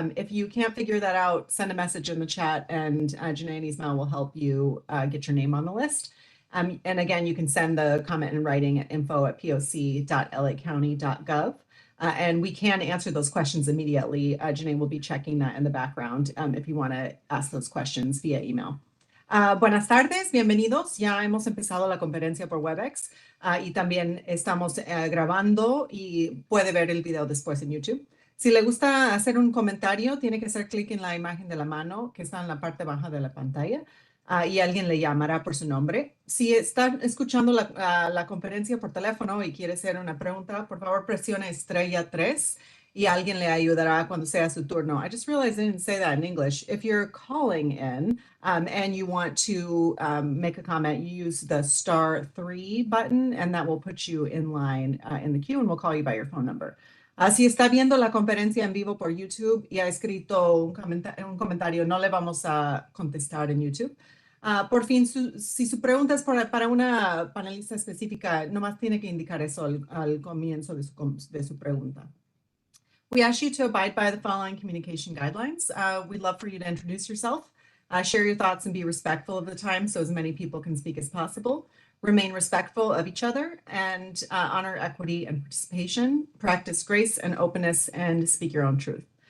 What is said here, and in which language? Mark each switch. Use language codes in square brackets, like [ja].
[en] If you can't figure that out, send a message in the chat and Janae and Ismail will help you get your name on the list. And again, you can send the comment in writing at info@poc.lacounty.gov. And we can answer those questions immediately. Janae will be checking that in the background if you want to ask those questions via email. [es] Buenas tardes, bienvenidos. Ya hemos empezado la conferencia por WebEx y también estamos grabando y puede ver el video después en YouTube. Si le gusta hacer un comentario, tiene que hacer clic en la imagen de la mano que está en la parte baja de la pantalla y alguien le llamará por su nombre. Si están escuchando la conferencia por teléfono y quiere hacer una pregunta, por favor presione estrella 3 y alguien le ayudará cuando sea su turno. [en] I just realized I didn't say that in English. If you're calling in and you want to make a comment, you use the *3 button and that will put you in line in the queue and we'll call you by your phone number. [es] Si está viendo la conferencia en vivo por YouTube y ha escrito un comentario, no le vamos a contestar en YouTube. Por fin, si su pregunta es para una panelista específica, nomás tiene que indicar eso al comienzo de su pregunta. [en] We ask you to abide by the following communication guidelines. We'd love for you to introduce yourself, share your thoughts and be respectful of the time so as many people can speak as possible. Remain respectful of each other and honor equity and participation, practice grace and openness, and speak your own truth.